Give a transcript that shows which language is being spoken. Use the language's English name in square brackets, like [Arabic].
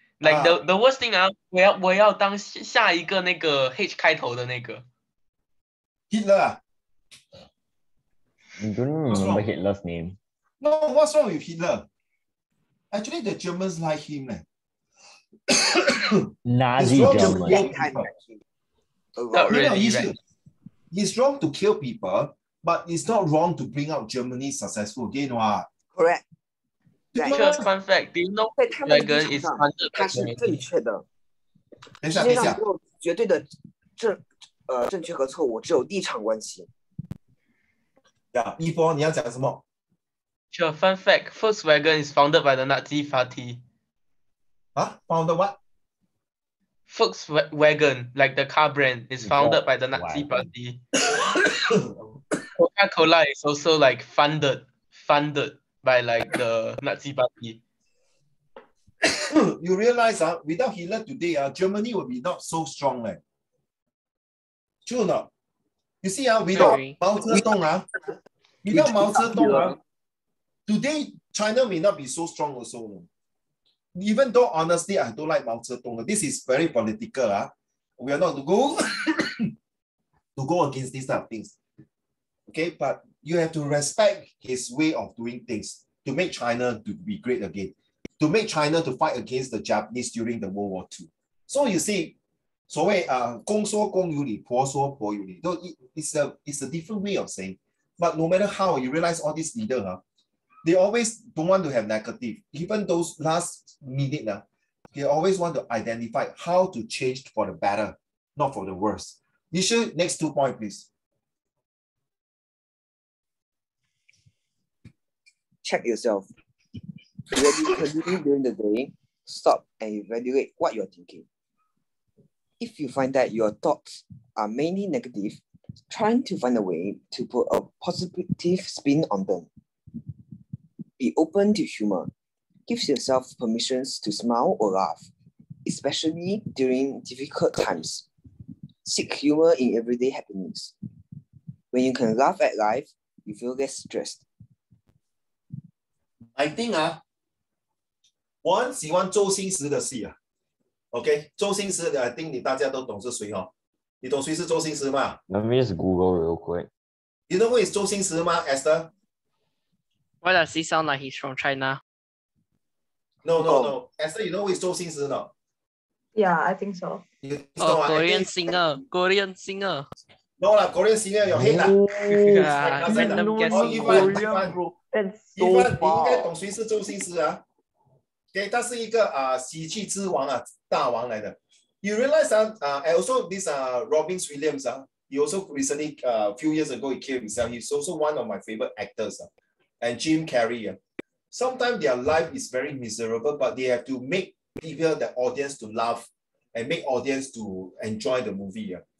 [English] Like the worst thing [Chinese] 我要当下一个那个 H 开头的那个 [English] Hitler. You don't remember Hitler's name? No, what's wrong with Hitler? Actually, the Germans like him. Nazi German. Not really, right? He's wrong to kill people, but it's not wrong to bring out Germany successful again. Correct. Just fun fact, do you know Dragon is funded by [Chinese] 它是正确的。等一世界下，上没有绝对的正确和错误，只有立场关系。一波你要讲什么？ [English] Sure, fun fact, Volkswagen is founded by the Nazi Party. Founded what? Volkswagen, like the car brand, is founded by the Nazi Party. Coca-Cola is also like funded by like the Nazi Party. You realize without Hitler today, Germany will be not so strong. True or not? You see, without Mao Zedong, today China may not be so strong also. Even though honestly, I don't like Mao Zedong. This is very political. We are not to go against these type of things. Okay, but you have to respect his way of doing things to make China to be great again, to make China to fight against the Japanese during the World War II. So you see, [Chinese] 所谓公说公有理，婆说婆有理。 [English] It's a different way of saying. But no matter how, you realize all these leaders, they always don't want to have negative. Even those last minute, they always want to identify how to change for the better, not for the worse. Nisha, next 2 points, please. Check yourself. Regularly during the day, stop and evaluate what you're thinking. If you find that your thoughts are mainly negative, trying to find a way to put a positive spin on them. Be open to humor. Give yourself permissions to smile or laugh, especially during difficult times. Seek humor in everyday happenings. When you can laugh at life, you feel less stressed. [Chinese] I think 我很喜欢周星驰的戏OK， 周星驰的 I think 你大家都懂是谁你懂谁是周星驰吗 [English] Let me just Google real quick. You know who is 周星驰吗 Esther? Why does he sound like he's from China? No. Esther, you know who is 周星驰 no? Yeah, I think so. Korean singer. Korean singer. No lah, Korean singer 有 hit Yeah, random guessing. Ivan, bro. That's so [Chinese] Ivan, 你 [English] far. [Chinese] 应该懂谁是周星驰OK， 他是一个喜剧之王大王来的。 [English] You realize and also this Robin Williams he also recently few years ago he killed himself. He's also one of my favorite actors and Jim Carrey. Sometimes their life is very miserable, but they have to make people, the audience to laugh and make audience to enjoy the movie.